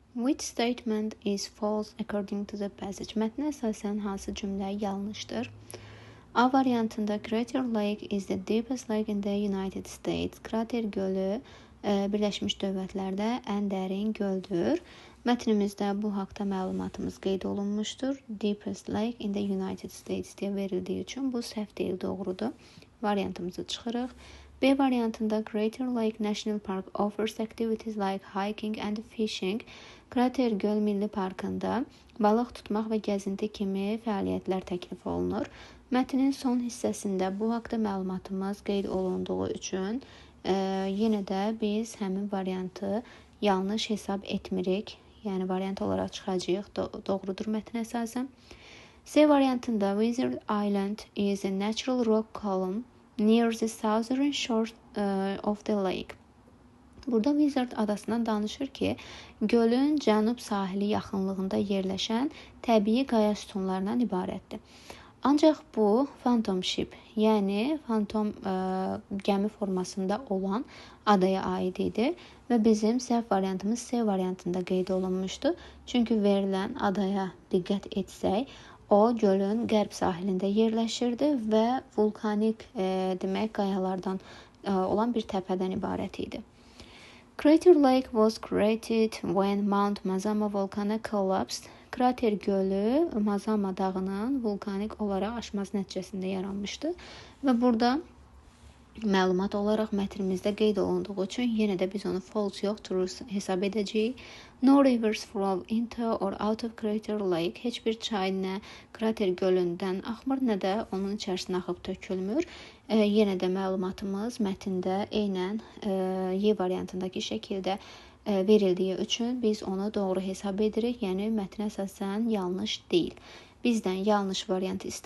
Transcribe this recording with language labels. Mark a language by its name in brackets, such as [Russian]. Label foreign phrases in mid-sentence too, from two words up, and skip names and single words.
[English] Which statement is false according to the passage? [Azerbaijani] Mətnə əsasən hansı cümlə yanlışdır? A variantında [English] Crater Lake is the deepest lake in the United States. [Azerbaijani] Krater gölü Birləşmiş Dövlətlərdə ən dərin göldür. Mətnimizdə bu haqda məlumatımız qeyd olunmuşdur. [English] Deepest lake in the United States [Azerbaijani] deyə verildiyi üçün bu səhv deyil, doğrudur. Variantımızı çıxırıq. B variantında [English] Crater Lake National Park offers activities like hiking and fishing. [Azerbaijani] Krater Göl Milli Parkında balıq tutmaq və gəzinti kimi fəaliyyətlər təklif olunur. Mətnin son hissəsində bu haqda məlumatımız qeyd olunduğu üçün yenə də biz həmin variantı yanlış hesab etmirik. Yəni variant olaraq çıxacağıq. Doğrudur mətn əsasən. C variantında [English] Wizard Island is a natural rock column near the southern shore of the lake. [Azerbaijani] Burada Wizard adasından danışır ki, gölün cənub sahili yaxınlığında yerləşən təbii qaya sütunlarından ibarətdir. Ancaq bu Phantom Ship, yəni fantom gəmi formasında olan adaya aid idi və bizim səhv variantımız C variantında qeyd olunmuşdu. Çünki verilən adaya diqqət etsək, o gölün qərb sahilində yerləşirdi və vulkanik demək qayalardan olan bir təpədən ibarət idi. [English] Crater Lake was created when Mount Mazama volcano collapsed. [Azerbaijani] Krater gölü Mazama dağının vulkanik olaraq aşması nəticəsində yaranmışdı və burada məlumat olaraq mətnimizdə qeyd olunduğu üçün yenə də biz onu false yox, true hesab edəcəyik. [English] No rivers flow into or out of Crater Lake. [Azerbaijani] Heç bir çay nə krater gölündən axmır, nə də onun içərisinə axıb tökülmür. Yenə də məlumatımız mətndə eynən Y variantındakı şəkildə verildiyi üçün biz onu doğru hesab edirik. Yəni mətn əsasən yanlış deyil. Bizdən yanlış variant istənilirdi.